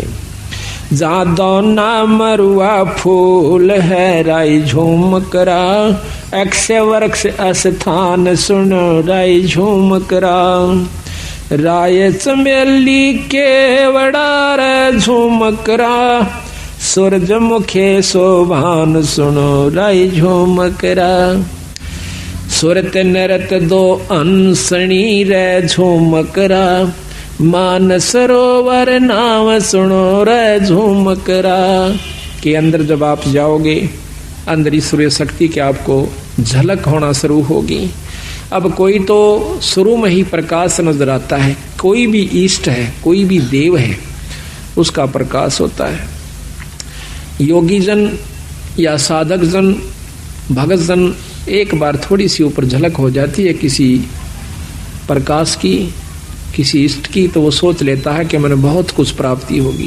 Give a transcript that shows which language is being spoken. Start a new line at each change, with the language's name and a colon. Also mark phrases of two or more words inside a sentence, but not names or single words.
Hindi: जहाँ दौना मरुआ फूल है राई झूमकरा, अक्षय वृक्ष स्थान सुनो राई झूमकरा, राय चमेली केवड़ा रे झूमकरा, सूरजमुखे शोभान सुनो राई झूमकरा, सुरत नरत 2 अंसणी रे झूमकरा, मान सरोवर नाम सुनो रे झूमकरा। के अंदर जब आप जाओगे, अंदर ईश्वरीय शक्ति की आपको झलक होना शुरू होगी। अब कोई तो शुरू में ही प्रकाश नजर आता है, कोई भी इष्ट है, कोई भी देव है, उसका प्रकाश होता है। योगी जन या साधक जन, भगत जन, एक बार थोड़ी सी ऊपर झलक हो जाती है किसी प्रकाश की, किसी इष्ट की, तो वो सोच लेता है कि मैंने बहुत कुछ प्राप्ति होगी।